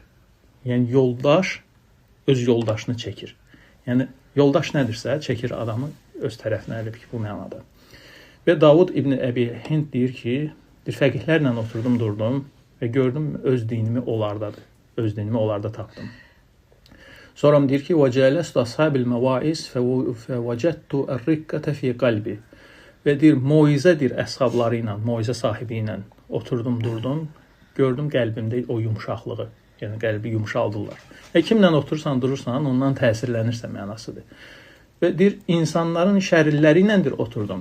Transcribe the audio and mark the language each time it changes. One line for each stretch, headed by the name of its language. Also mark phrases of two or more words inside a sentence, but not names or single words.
Azerbaijani: Yəni, yoldaş öz yoldaşını çəkir. Yəni, yoldaş nədirsə, çəkir adamı öz tərəfinə, elə ki, bu mənada. Və Davud ibn Əbi Hind deyir ki, fəqihlərlə oturdum, durdum və gördüm öz dinimi onlardadır. Öz dinimi onlarda tapdım. Sonra deyir ki,
Arabic: وَجَالَسْتُ أَصْحَابِ الْمَوَائِزِ فَوَجَدْتُ الرِّقَّةَ فِي قَلْبِ.
Azerbaijani: Və deyir, moizədir əshabları ilə, moizə sahibi ilə oturdum, durdum, gördüm qəlbimdə o yumuşaqlığı. Yəni, qəlbi yumuşaldırlar. Kimlə oturursan, durursan, ondan təsirlənirsən mənasıdır. Və deyir, insanların şərilləri iləndir oturdum.